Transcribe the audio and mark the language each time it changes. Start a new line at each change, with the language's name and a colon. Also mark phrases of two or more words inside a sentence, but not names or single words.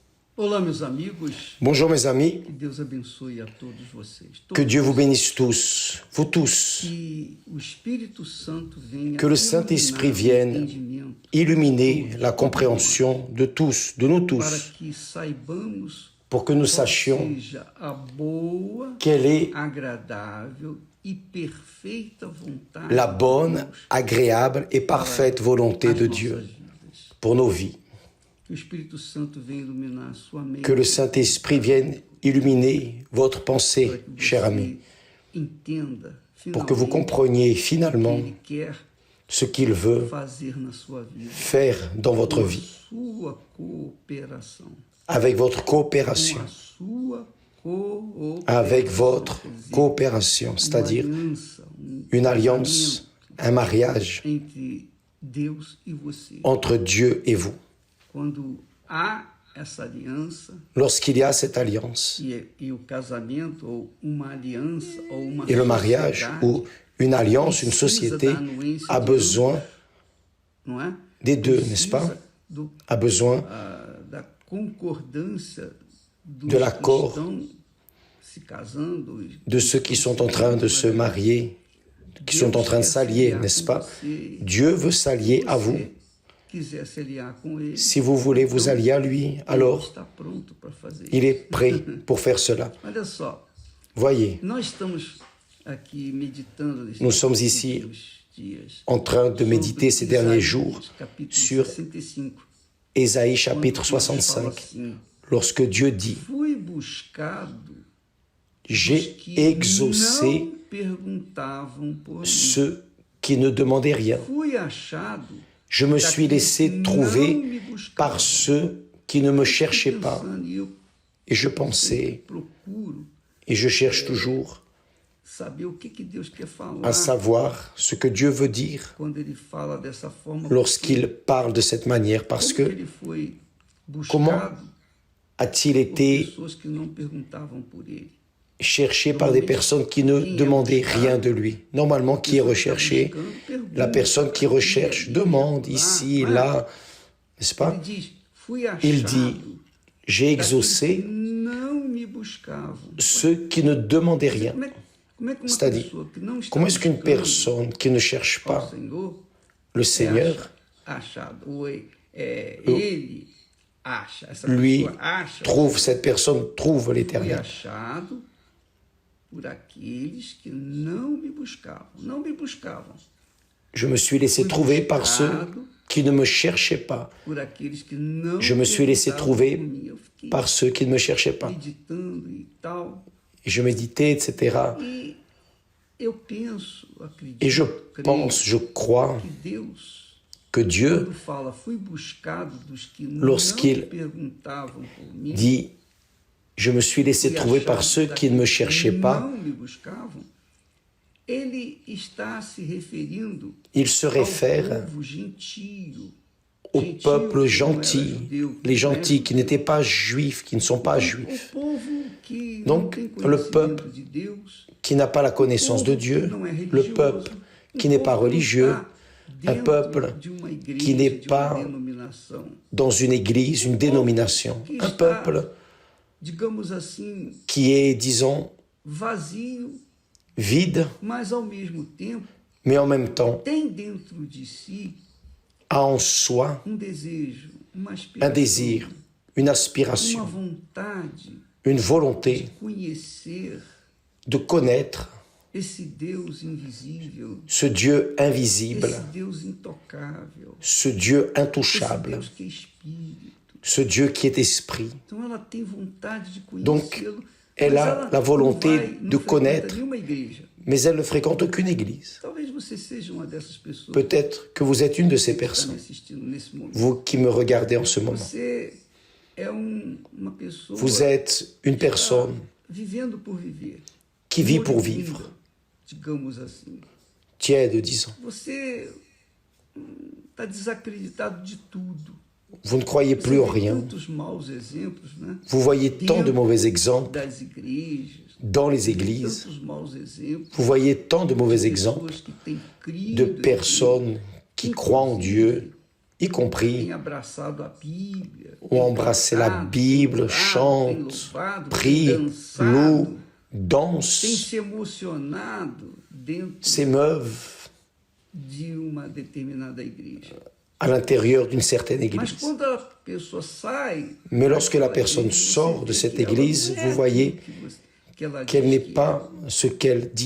Portuguese: Olá, meus amigos.
French: Bonjour mes amis,
Portuguese: Que Deus abençoe a todos vocês.
French: que Dieu vous bénisse tous, vous tous,
Portuguese: Que o Espírito Santo venha
French: que le Saint-Esprit
Portuguese: iluminar o
French: vienne
Portuguese: entendimento
French: illuminer la compréhension de tous, de nous
Portuguese: para
French: tous,
Portuguese: que saibamos
French: pour que nous
Portuguese: qual
French: sachions
Portuguese: seja a boa,
French: quelle est
Portuguese: agradável e perfeita vontade
French: la
Portuguese: de
French: bonne,
Portuguese: Deus
French: agréable et parfaite volonté
Portuguese: as
French: de
Portuguese: nossas
French: Dieu
Portuguese: vidas.
French: pour nos vies.
Portuguese: Que o Espírito Santo venha iluminar a sua mente.
French: Que le Saint-Esprit vienne illuminer votre
Portuguese: para
French: pensée,
Portuguese: que
French: cher
Portuguese: você
French: ami,
Portuguese: entenda
French: pour que vous
Portuguese: finalmente
French: compreniez
Portuguese: o que
French: finalement
Portuguese: Ele quer
French: ce qu'il veut
Portuguese: fazer na sua vida.
French: faire dans votre
Portuguese: Com a
French: vie,
Portuguese: sua cooperação.
French: avec votre
Portuguese: Com
French: coopération,
Portuguese: a sua cooperação.
French: avec votre
Portuguese: Quer dizer,
French: coopération,
Portuguese: uma
French: c'est-à-dire
Portuguese: aliança,
French: une alliance, un mariage
Portuguese: entre Deus e você.
French: entre Dieu et vous.
Portuguese: Quando há essa aliança
French: Lorsqu'il y a cette alliance
Portuguese: e o casamento ou uma aliança ou uma
French: et le mariage
Portuguese: sociedade,
French: ou une alliance, une
Portuguese: precisa
French: société
Portuguese: da anuência
French: a
Portuguese: de
French: besoin
Portuguese: ambos, não é?
French: des deux,
Portuguese: Precisa
French: n'est-ce pas?
Portuguese: do
French: A besoin
Portuguese: da concordância dos
French: de l'accord
Portuguese: que estão se casando,
French: de ceux qui sont en train de se marier, qui sont en train de s'allier, n'est-ce pas? Dieu veut s'allier à vous.
Portuguese: Quiser se aliar com ele,
French: Si vous voulez vous allier à lui,
Portuguese: ele
French: alors
Portuguese: está pronto para fazer
French: il
Portuguese: isso.
French: est prêt pour faire cela.
Portuguese: Olha só,
French: Voyez,
Portuguese: nós estamos aqui meditando nesses
French: Nous sommes ici
Portuguese: últimos dias
French: en train de méditer ces derniers jours
Portuguese: capítulo
French: sur
Portuguese: 65.
French: Ésaïe chapitre
Portuguese: Quando Deus fala
French: 65,
Portuguese: assim,
French: lorsque Dieu dit
Portuguese: fui buscado
French: « J'ai
Portuguese: que
French: exaucé
Portuguese: não perguntavam por mim.
French: ceux qui ne demandaient rien.
Portuguese: Fui achado
French: Je me suis laissé
Portuguese: daqueles que
French: trouver
Portuguese: não me buscavam.
French: par ceux qui ne me cherchaient pas.
Portuguese: Pensando, e eu
French: Et je pensais,
Portuguese: procuro
French: et je cherche toujours,
Portuguese: saber o que Deus quer falar
French: à savoir ce que Dieu veut dire
Portuguese: quando ele fala dessa forma.
French: lorsqu'il parle de cette manière, parce
Portuguese: Como
French: que
Portuguese: ele foi
French: comment
Portuguese: buscado
French: a-t-il
Portuguese: por
French: été
Portuguese: pessoas que não perguntavam por ele.
French: cherché par des personnes qui ne demandaient rien de lui. Normalement, qui est recherché? La personne qui recherche demande ici, là, n'est-ce pas?
Portuguese: Ele diz, fui achado
French: Il dit, j'ai
Portuguese: daqueles que
French: exaucé
Portuguese: não me buscavam.
French: ceux qui ne demandaient rien.
Portuguese: Como é que uma
French: C'est-à-dire,
Portuguese: pessoa que não está
French: comment est-ce qu'une
Portuguese: buscando
French: personne qui ne cherche
Portuguese: ao
French: pas
Portuguese: Senhor
French: le Seigneur,
Portuguese: achado, ou ele acha, essa
French: lui
Portuguese: pessoa acha,
French: trouve, cette personne trouve
Portuguese: fui
French: l'Éternel?
Portuguese: achado por aqueles que não me buscavam,
French: Je me suis laissé trouver par ceux qui ne me cherchaient pas.
Portuguese: por aqueles que não
French: Je me suis laissé
Portuguese: perguntavam
French: trouver
Portuguese: por mim. Eu fiquei
French: par ceux qui ne me cherchaient pas.
Portuguese: meditando e tal,
French: Et je méditais, etc.
Portuguese: e eu penso, acredito,
French: Et je
Portuguese: creio
French: pense, je crois
Portuguese: que Deus,
French: que Dieu
Portuguese: quando fala, fui buscado dos que
French: Lorsqu'il
Portuguese: não perguntavam por mim,
French: dit « Je me suis laissé
Portuguese: fui
French: trouver par
Portuguese: achado
French: ceux qui ne me
Portuguese: daqueles que
French: cherchaient pas
Portuguese: não me buscavam, ele está se referindo ».
French: Il se
Portuguese: ao
French: réfère
Portuguese: povo gentio,
French: au
Portuguese: gentio
French: peuple
Portuguese: que não era
French: gentil,
Portuguese: judeu,
French: les
Portuguese: que não era
French: gentils qui
Portuguese: judeu.
French: n'étaient pas juifs, qui ne sont pas juifs,
Portuguese: O povo que
French: Donc,
Portuguese: não tem
French: le
Portuguese: conhecimento
French: peuple
Portuguese: de Deus,
French: qui n'a pas la connaissance de Dieu, le peuple qui n'est pas religieux, un peuple qui n'est pas dans une église, une dénomination, un peuple
Portuguese: digamos assim,
French: qui est, disons,
Portuguese: vazio,
French: vide,
Portuguese: mas ao mesmo tempo
French: mais en même temps
Portuguese: tem dentro de si
French: a en soi
Portuguese: desejo, uma
French: un
Portuguese: aspiração,
French: désir, une
Portuguese: uma
French: aspiration,
Portuguese: vontade
French: une volonté
Portuguese: de conhecer
French: de connaître
Portuguese: esse Deus invisível,
French: ce Dieu invisible,
Portuguese: esse Deus intocável,
French: ce Dieu
Portuguese: esse
French: intouchable,
Portuguese: Deus que é espírito.
French: ce Dieu qui est esprit.
Portuguese: Então ela tem vontade de
French: Donc,
Portuguese: conhecê-lo.
French: elle
Portuguese: mas
French: a
Portuguese: ela
French: la volonté
Portuguese: não vai, não
French: de
Portuguese: frequenta
French: connaître,
Portuguese: nenhuma igreja.
French: mais elle ne fréquente aucune église.
Portuguese: Talvez você seja uma dessas pessoas
French: Peut-être que vous êtes une de ces
Portuguese: que está me
French: personnes,
Portuguese: assistindo nesse momento.
French: vous qui me regardez en ce moment.
Portuguese: Você é uma pessoa
French: Vous êtes une personne
Portuguese: vivendo por viver,
French: qui vit pour
Portuguese: moribunda,
French: vivre,
Portuguese: digamos assim.
French: tiède, disons.
Portuguese: Você está desacreditado de tudo.
French: Vous ne croyez
Portuguese: Você
French: plus en
Portuguese: vê
French: rien.
Portuguese: tantos maus exemplos, né?
French: Vous voyez tant de mauvais exemples
Portuguese: das igrejas,
French: dans les églises.
Portuguese: tantos maus exemplos.
French: Vous voyez tant de mauvais exemples
Portuguese: Pessoas que têm crido
French: de personnes qui croient en Dieu, y compris
Portuguese: tem abraçado a Bíblia,
French: ont embrassé la Bible, chantent, prient, louent,
Portuguese: tem
French: dansent,
Portuguese: se emocionado dentro
French: s'émeuvent
Portuguese: de uma determinada igreja.
French: à l'intérieur d'une certaine
Portuguese: Mas
French: église.
Portuguese: quando a pessoa sai,
French: Mais lorsque la personne sort de cette église, vous voyez qu'elle n'est pas ce qu'elle dit